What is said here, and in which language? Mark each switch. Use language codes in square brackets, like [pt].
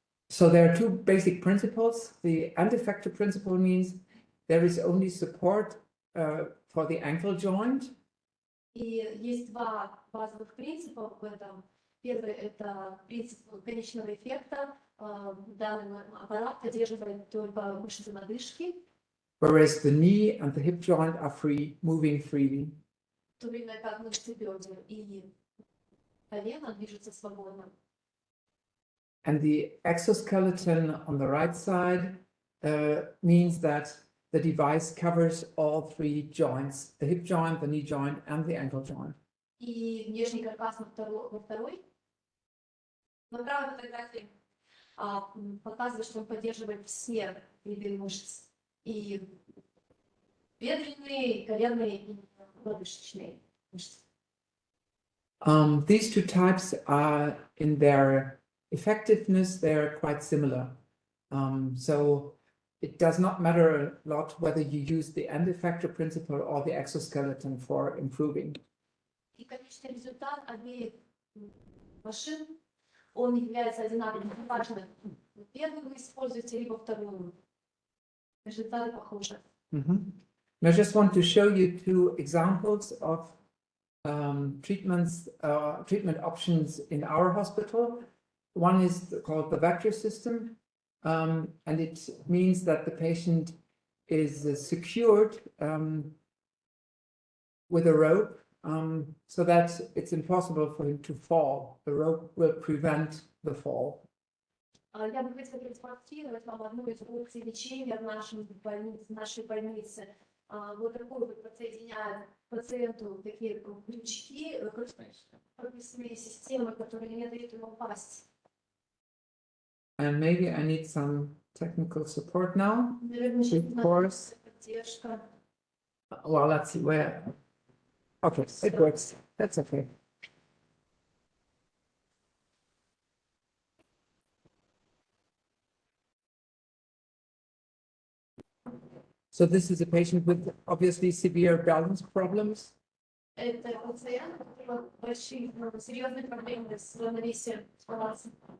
[en] So there are 2 basic principles. The end effector principle means there is only support for the ankle joint. [ru] И есть 2 базовых принципа в этом. Первый – это принцип конечного эффекта. Данный аппарат поддерживает только мышцы лодыжки. [en] Whereas the knee and the hip joint are free, moving freely. [ru] В то время как мышцы бедер и колено движутся свободно. [en] And the exoskeleton on the right side means that the device covers all 3 joints, the hip joint, the knee joint, and the ankle joint. [ru] И внешний каркас во второй. На правой фотографии показывает, что он поддерживает все виды мышц. И бедренные, и коленные, и лодыжечные мышцы. [en] These 2 types are in their effectiveness, they're quite similar. So it does not matter a lot whether you use the end effector principle or the exoskeleton for improving. [ru] И конечный результат обеих машин, он является одинаковым. Неважно, первую вы используете, либо вторую. Результаты похожи. [en] And I just want to show you 2 examples of treatment options in our hospital. One is called the vector system, and it means that the patient is secured with a rope so that it's impossible for him to fall. The rope will prevent the fall. [ru] Я бы хотела продемонстрировать вам одну из опций лечения в нашей больнице. Вот такой вот подсоединяет пациенту такие крючки, пропускные системы, которые не дают ему упасть. [en] And maybe I need some technical support now. [ru] Наверное, [en] Of course. [ru] поддержка. [en] Well, let's see where. Okay, it works. That's okay. So this is a patient with obviously severe balance problems. [ru] Это пациент, у которого большие, серьезные проблемы с равновесием баланса.